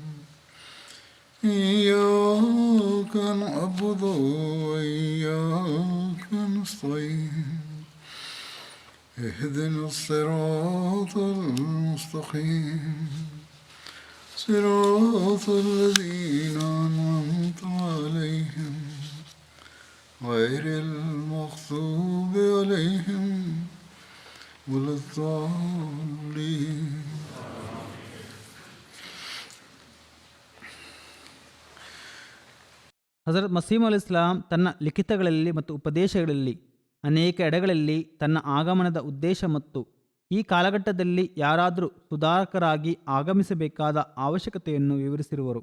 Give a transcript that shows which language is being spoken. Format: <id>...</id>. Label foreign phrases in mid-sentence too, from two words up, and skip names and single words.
<ar>إياك نعبد وإياك نستعين اهدنا الصراط المستقيم صراط الذين أنعمت عليهم غير المغضوب عليهم ولا الضالين.</ar> <kn>ಹಜರತ್ ಮಸೀಮ್ ಅಲ್ ಇಸ್ಲಾಂ ತನ್ನ ಲಿಖಿತಗಳಲ್ಲಿ ಮತ್ತು ಉಪದೇಶಗಳಲ್ಲಿ ಅನೇಕ ಎಡೆಗಳಲ್ಲಿ ತನ್ನ ಆಗಮನದ ಉದ್ದೇಶ ಮತ್ತು ಈ ಕಾಲಘಟ್ಟದಲ್ಲಿ ಯಾರಾದರೂ ಸುಧಾರಕರಾಗಿ ಆಗಮಿಸಬೇಕಾದ ಅವಶ್ಯಕತೆಯನ್ನು ವಿವರಿಸಿರುವರು.</kn>